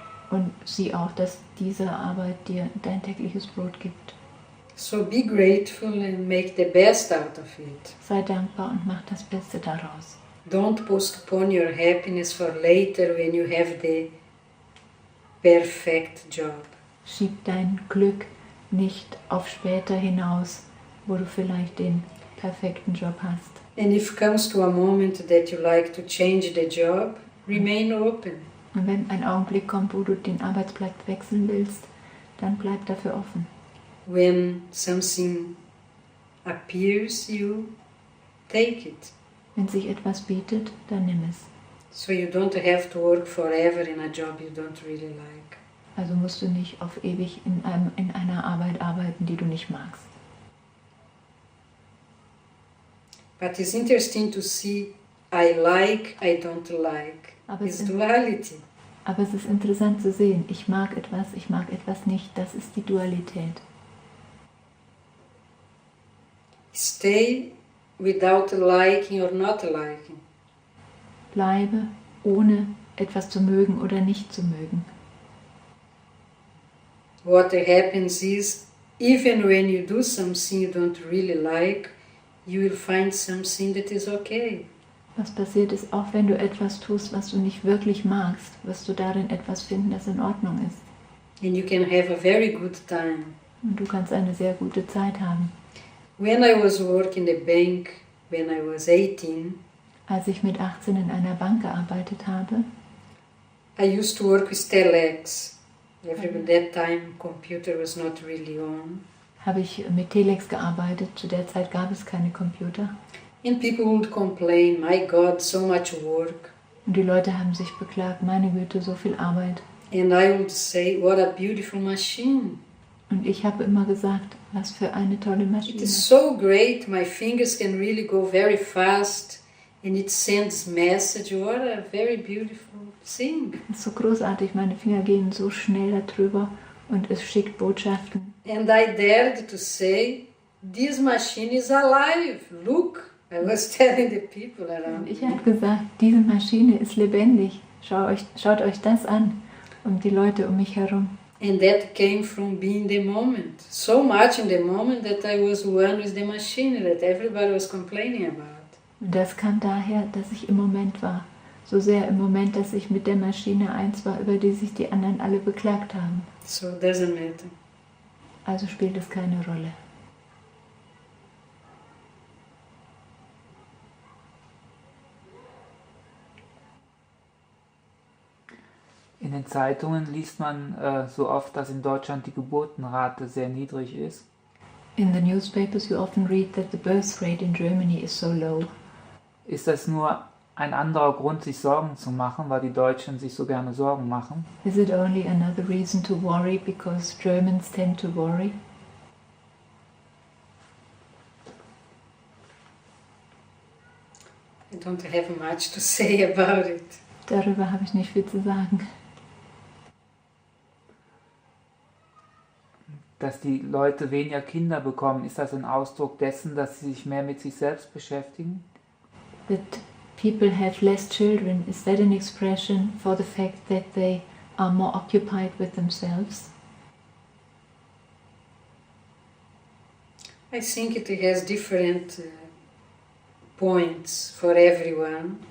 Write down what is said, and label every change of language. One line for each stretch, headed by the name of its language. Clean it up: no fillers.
German: Und sieh auch, dass diese Arbeit dir dein tägliches Brot gibt.
English: So be grateful and make the best out of it.
German: Sei dankbar und mach das Beste daraus.
English: Don't postpone your happiness for later when you have the perfect job.
German: Schieb dein Glück nicht auf später hinaus, wo du vielleicht den perfekten Job hast.
English: And if comes to a moment that you like to change the job, remain open.
German: Und wenn ein Augenblick kommt, wo du den Arbeitsplatz wechseln willst, dann bleib dafür offen.
English: When something appears, you take it.
German: Wenn sich etwas bietet, dann nimm es.
English: So you don't have to work forever in a job you don't really like.
German: Also musst du nicht auf ewig in einer Arbeit arbeiten, die du nicht magst.
English: But it's interesting to see I like, I don't like.
German: Aber
English: It's
German: es
English: duality.
German: Aber es ist interessant zu sehen, ich mag etwas nicht, das ist die Dualität.
English: Stay without liking or not liking.
German: Bleibe, ohne etwas zu mögen oder nicht zu mögen.
English: What happens is, even when you do something you don't really like, you will find something that is okay.
German: Was passiert ist, auch wenn du etwas tust, was du nicht wirklich magst, wirst du darin etwas finden, das in Ordnung ist.
English: And you can have a very good time.
German: Und du kannst eine sehr gute Zeit haben.
English: When I was working in the bank, when I was 18,
German: Als ich mit 18 in einer Bank gearbeitet habe,
English: I used to work with telex. At that time, computer was not really on.
German: habe ich mit Telex gearbeitet. Zu der Zeit gab es keine Computer.
English: And people would complain, my God, so much work.
German: Und die Leute haben sich beklagt, meine Güte, so viel Arbeit.
English: And I would say, what a beautiful machine.
German: Und ich habe immer gesagt, was für eine tolle
English: It
German: Maschine.
English: is so great, my fingers can really go very fast and it sends message. What a very beautiful thing.
German: Das ist so großartig, meine Finger gehen so schnell darüber und es schickt Botschaften.
English: And I dared to say, this machine is alive, look. I was telling the people around
German: Und ich
English: me.
German: habe gesagt, diese Maschine ist lebendig. Schaut euch das an. Und die Leute um mich herum.
English: And that came from being the moment. So much in the moment that I was one with the machine that everybody was complaining about.
German: Und das kam daher, dass ich im Moment war. So sehr im Moment, dass ich mit der Maschine eins war, über die sich die anderen alle beklagt haben.
English: So it doesn't matter.
German: Also spielt es keine Rolle. In den Zeitungen liest man so oft, dass in Deutschland die Geburtenrate sehr niedrig ist.
English: In the newspapers you often read that the birth rate in Germany is so low.
German: Ist das nur ein anderer Grund, sich Sorgen zu machen, weil die Deutschen sich so gerne Sorgen machen?
English: Is it only another reason to worry because Germans tend to worry? I don't have much to say about it.
German: Darüber habe ich nicht viel zu sagen. Dass die Leute weniger Kinder bekommen, ist das ein Ausdruck dessen, dass sie sich mehr mit sich selbst beschäftigen?
English: That people have less children, is that an expression for the fact that they are more occupied with themselves? I think it has different points for everyone.